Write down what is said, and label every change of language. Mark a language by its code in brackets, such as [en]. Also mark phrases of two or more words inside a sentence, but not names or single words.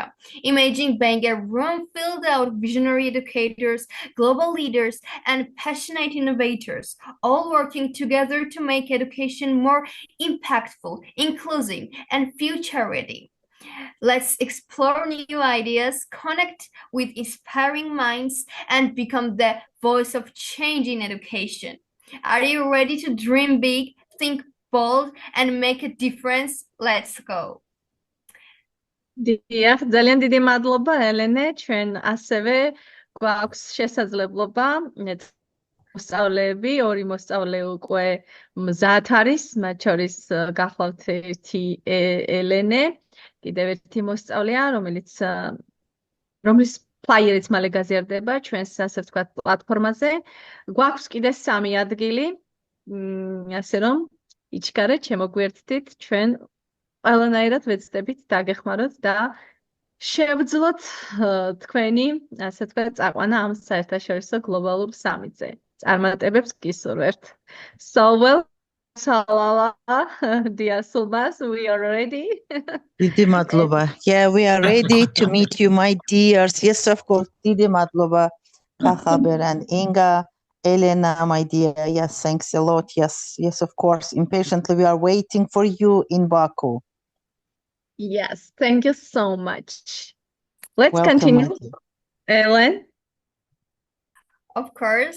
[en] Imagine being a room filled out visionary educators, global leaders, and passionate innovators, all working together to make education more impactful, inclusive, and future-ready. Let's explore new ideas, connect with inspiring minds, and become the voice of change in education. Are you ready to dream big, think bold, and make a difference? Let's go. [ka] დიახ, ძალიან დიდი მადლობა ელენე, ჩვენ ასევე გვაქვს შესაძლებლობა მოსწავლეები, ორი მოსწავლე უკვე მზად არის, მათ შორის გახლავთ ერთი ელენე, კიდევ ერთი მოსწავლეა, რომლის ფლაიერიც მალე გაზიარდება ჩვენს, ასე ვთქვათ, პლატფორმაზე. გვაქვს კიდე 3 ადგილი, ასე რომ იჩქარეთ, შემოგვიერთდით, ჩვენ ყველანაირად ვეცდებით დაგეხმაროთ და შევძლოთ თქვენი, ასე ვთქვათ, წაყვანა ამ საერთაშორისო გლობალურ სამიტზე. წარმატებებს გისურვებთ. [en] So well, Shalala, dear Sulbas, we are ready. [ka] დიდი მადლობა. [en] Yeah, we are ready to meet you, my dears. Yes, of course. [ka] დიდი მადლობა, Kakhaber and Inga. [en] Elena, my dear, yes, thanks a lot. Yes, of course. Impatiently, we are waiting for you in Baku. Yes, thank you so much. Let's continue. Ellen? Of course.